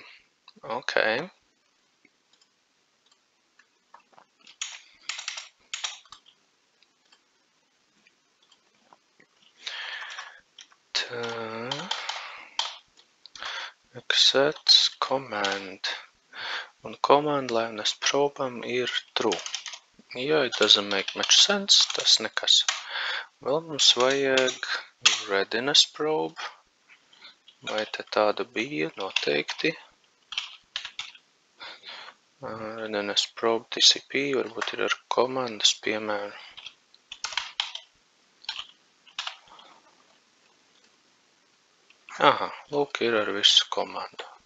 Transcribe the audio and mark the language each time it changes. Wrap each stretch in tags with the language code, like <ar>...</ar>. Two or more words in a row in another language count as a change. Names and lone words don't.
<lv>Ok. Tā.</lv> <en>Exits command.</en> <lv>Un</lv> <en>command liveness</en> <lv>probam ir true.</lv> <en>Ja it doesn't make much sense,</en> <lv>tas nekas. Vēl mums vajag</lv> <en>readiness probe.</en> <lv>Vai te tāda bija? Noteikti.</lv> <en>Readiness probe TCP,</en> <lv>varbūt ir ar komandas piemēru. Lūk, ir ar visu komandu.</lv>